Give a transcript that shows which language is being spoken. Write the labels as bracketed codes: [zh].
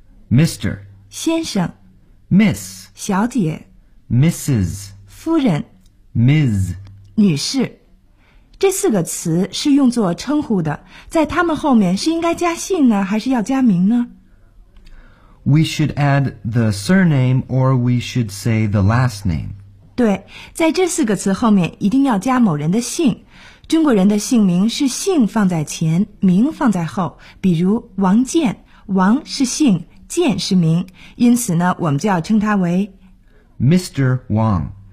[en] Mr. [zh] 先生。 [en] Miss. [zh] 小姐。 [en] Mrs. [zh] 夫人。 [en] Ms. [zh] 女士。这四个词是用作称呼的，在他们后面是应该加姓呢，还是要加名呢？ [en] We should add the surname or we should say the last name. [zh] 对，在这四个词后面一定要加某人的姓。中国人的姓名是姓放在前，名放在后。比如王健，王是姓，健是名，因此呢，我们就要称他为 [en] Mr. Wang。